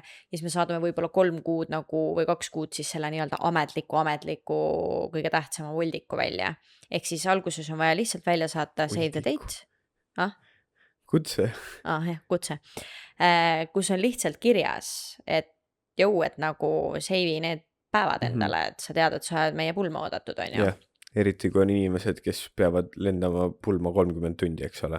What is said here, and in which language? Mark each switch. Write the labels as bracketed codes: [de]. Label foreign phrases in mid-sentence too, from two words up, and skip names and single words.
[et] Ja siis me saadame võib-olla 3 kuud nagu või 2 kuud siis selle nii-öelda ametliku kõige tähtsama voldiku välja. Ehk siis alguses on vaja lihtsalt välja saata [en] save the date. [et] Kutse. Jah, kutse. Kus on lihtsalt kirjas, et et nagu save'i need päevad endale, et sa tead, et sa oled meie pulma oodatud, on ju. Jah, eriti kui on inimesed, kes peavad lendama pulma 30 tundi, eks ole.